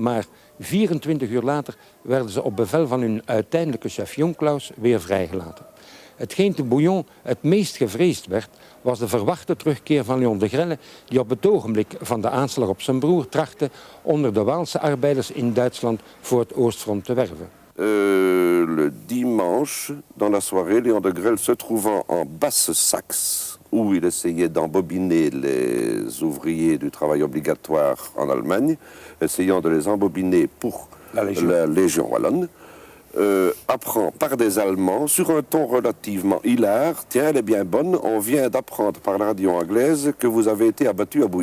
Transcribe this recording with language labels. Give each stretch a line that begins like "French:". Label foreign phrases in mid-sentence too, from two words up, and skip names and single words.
Dutch: Maar 24 uur later werden ze op bevel van hun uiteindelijke chef Jonclaus weer vrijgelaten. Hetgeen te Bouillon het meest gevreesd werd, was de verwachte terugkeer van Léon de Grelle, die op het ogenblik van de aanslag op zijn broer trachtte onder de Waalse arbeiders in Duitsland voor het Oostfront te werven.
French: Le dimanche, dans la soirée, Léon de Grelle se trouvant en Basse-Saxe, où il essayait d'embobiner les ouvriers du travail obligatoire en Allemagne, essayant de les embobiner pour la Légion wallonne, apprend par des Allemands, sur un ton relativement hilar, « Tiens, elle est bien bonne, on vient d'apprendre par la radio anglaise que vous avez été abattu à Bouillon.